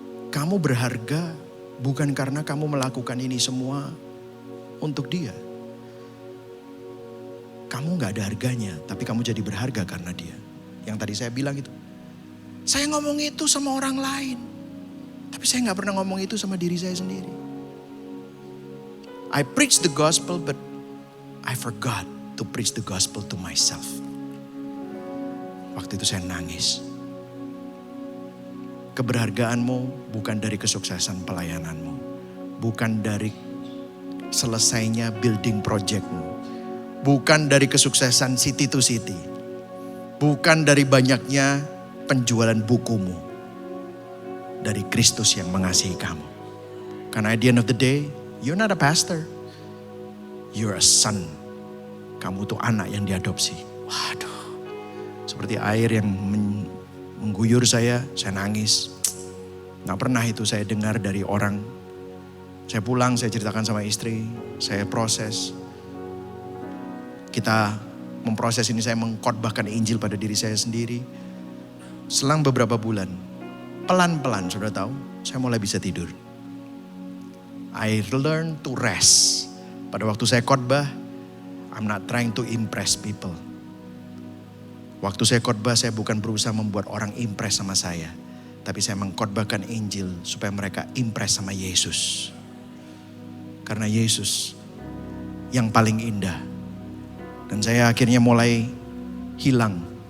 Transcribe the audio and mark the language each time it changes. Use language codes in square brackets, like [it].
[id] Kamu berharga bukan karena kamu melakukan ini semua untuk dia. Kamu gak ada harganya, tapi kamu jadi berharga karena dia. Yang tadi saya bilang itu. Saya ngomong itu sama orang lain. Tapi saya gak pernah ngomong itu sama diri saya sendiri. [en] I preach the gospel, but I forgot to preach the gospel to myself. [id] Waktu itu saya nangis. Keberhargaanmu bukan dari kesuksesan pelayananmu. Bukan dari selesainya building projectmu. Bukan dari kesuksesan city to city. Bukan dari banyaknya penjualan bukumu. Dari Kristus yang mengasihi kamu. Karena [en] at the end of the day, you're not a pastor. You're a son. [id] Kamu tuh anak yang diadopsi. Waduh. Seperti air yang mengguyur saya nangis. Gak pernah itu saya dengar dari orang. Saya pulang, saya ceritakan sama istri. Saya proses. Kita memproses ini, saya mengkhotbahkan Injil pada diri saya sendiri. Selang beberapa bulan, pelan-pelan sudah tahu, saya mulai bisa tidur. [en] I learn to rest. [id] Pada waktu saya khotbah, [en] I'm not trying to impress people. [id] Waktu saya khotbah, saya bukan berusaha membuat orang impress sama saya. Tapi saya mengkhotbahkan Injil supaya mereka impress sama Yesus. Karena Yesus yang paling indah. Dan saya akhirnya mulai hilang.